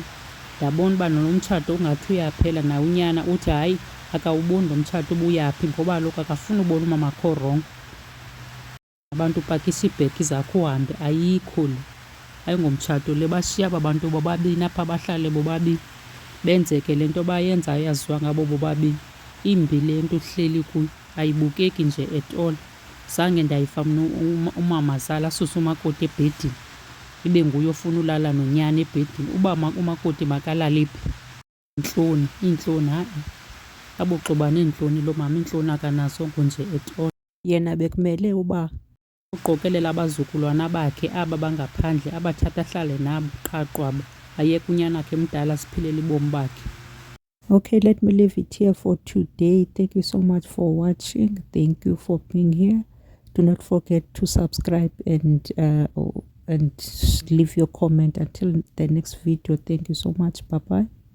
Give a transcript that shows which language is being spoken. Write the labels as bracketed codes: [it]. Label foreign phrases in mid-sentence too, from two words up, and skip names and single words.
[xh] Ndabona uba nalo mtshato ungathi uyaphela, nawe unyana uthi hayi akawuboni lo mtshato ubuyaphi ngoba kaloku akafuni ubona umama akho rongo. Abantu upakisha iibhegi zakho uhambe, ayikho le, ayingomtshato le. Bashiya aba bantu bobabini apha, bahlale bobabini benzeke le nto bayenzayo yaziwa ngabo bobabini. Imbi le nto uhleli kuyo, ayibukeki nje [en] at all. [xh] Zange ndayiva mna umama zala asuse umakoti ebhedini ibe nguye ofuna ulala nonyana ebhedini. Uba umakoti makalale phi? Iintloni hayi, aboxuba neentloni lo mama, iintloni akanazongo nje [en] at all. [xh] Yena bekumele uba uqokelela abazukulwana bakhe aba bangaphandle, abathatha ahlale nabo qha qwaba, ayeke unyana wakhe mdala aziphilela ubomi bakhe. [en] Okay, let me leave it here for today. Thank you so much for watching. Thank you for being here. Do not forget to subscribe and leave your comment. Until the next video, thank you so much. Bye bye.